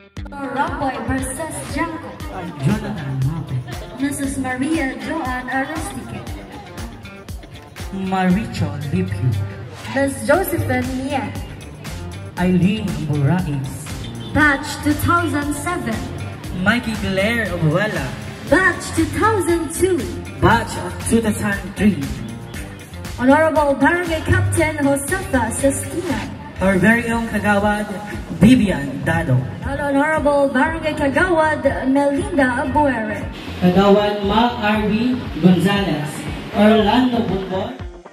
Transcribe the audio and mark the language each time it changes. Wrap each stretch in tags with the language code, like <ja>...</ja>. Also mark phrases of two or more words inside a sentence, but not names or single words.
<en>Ramboy versus Janko. Jonathan Mape. Mrs. Maria Joan Arostique. Maricho Lipio. Ms. Josephine Nia. Eileen Burais. Batch 2007. Mikey Claire Obuela. Batch 2002. Batch of 2003. Honorable Barangay Captain Josefa Sestina. Our very own Kagawad, Vivian Dado. And Honorable Barangay Kagawad Melinda Abuere. Kagawad Mark R.B. Gonzalez. Orlando Bunbon.</en>